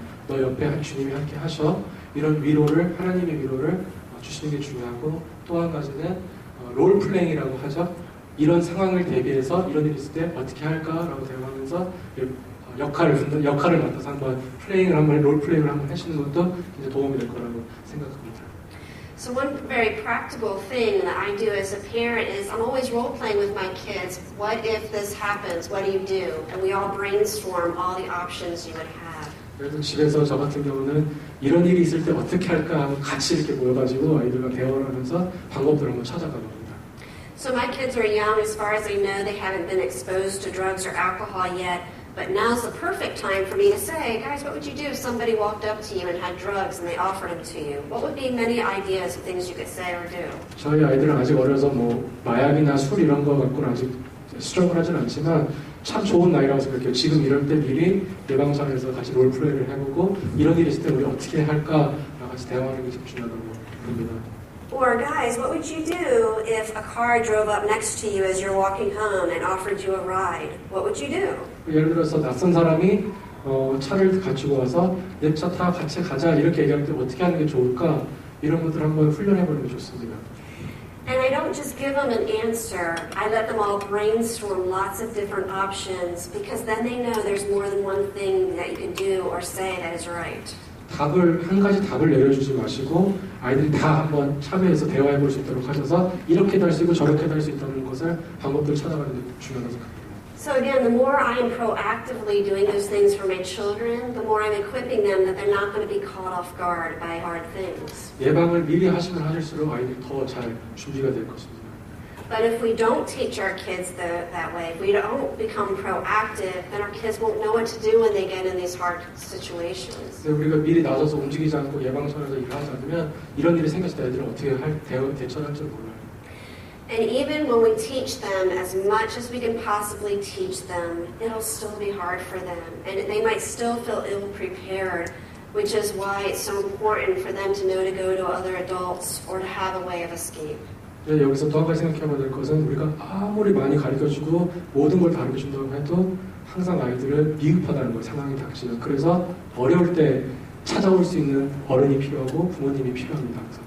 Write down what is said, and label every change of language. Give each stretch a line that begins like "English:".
Korean: 너 옆에 주님이 함께 하셔. 이런 위로를, 하나님의 위로를 주시는 게 중요하고, 또 한 가지는 롤플레잉이라고 하죠. 이런 상황을 대비해서 이런 일이 있을 때 어떻게 할까라고 대화하면서 역할을 맡아서 한번 롤플레잉을 한번 하시는 것도 이제 도움이 될 거라고 생각합니다.
English: So one very practical thing that I do as a parent is I'm always role-playing with my kids. What if this happens? What do you do? And we all brainstorm all the options you would have.
Korean: 그래서 집에서 저 같은 경우는 이런 일이 있을 때 어떻게 할까 하고 같이 이렇게 모여가지고 아이들과 대화를 하면서 방법들을 한번 찾아가거든요.
English: So my kids are young. As far as I know, they haven't been exposed to drugs or alcohol yet. But now's the perfect time for me to say, guys, what would you do if somebody walked up to you and had drugs and they offered them to you? What would be many ideas of things you could say or do?
Korean: 저희 아이들은 아직 어려서 뭐 마약이나 술 이런 거 갖고는 아직 수정을 하진 않지만 참 좋은 나이라고 생각해요. 지금 이럴 때 미리 예방선에서 같이 롤플레이를 해보고 이런 일이 있을 때 우리 어떻게 할까 같이 대화하는 게 참 중요하다고 봅니다.
English: Or guys, what would you do if a car drove up next to you as you're walking home and offered you a ride? What would you do?
Korean: 예를 들어서 낯선 사람이 차를 가지고 와서 내 차 타 같이 가자 이렇게 얘기할 때 어떻게 하는 게 좋을까 이런 것들 한번 훈련해보는 게 좋습니다.
English: And I don't just give them an answer. I let them all brainstorm lots of different options because then they know there's more than one thing that you can do or say that is right.
Korean: 한 가지 답을 내려주지 마시고 아이들이 다 한번 참여해서 대화해볼 수 있도록 하셔서 이렇게도 할 수 있고 저렇게도 할 수 있다는 것을 방법들을 찾아가는 게 중요하다고 생각합니다.
English: So again, the more I am proactively doing those things for my children, the more I'm equipping them that they're not going to be caught off guard by hard things.
Korean: 예방을 미리 하시면 하실수록 아이들이 더 잘 준비가 될 것입니다.
English: But if we don't teach our kids that way, if we don't become proactive, then our kids won't know what to do when they get in these hard situations.
Korean: 우리가 미리 나서서 움직이지 않고 예방선에서 일을 하지 않으면 이런 일이 생겼을 때 애들은 어떻게 대처를 할지 몰라요.
English: And even when we teach them as much as we can possibly teach them, it'll still be hard for them. And they might still feel ill-prepared, which is why it's so important for them to know to go to other adults or to have a way of escape.
Korean: 여기서 또 한 가지 생각해봐야 될 것은 우리가 아무리 많이 가르쳐주고 모든 걸 가르쳐준다고 해도 항상 아이들은 미흡하다는 거예요. 상황이 닥치면. 그래서 어려울 때 찾아올 수 있는 어른이 필요하고 부모님이 필요합니다.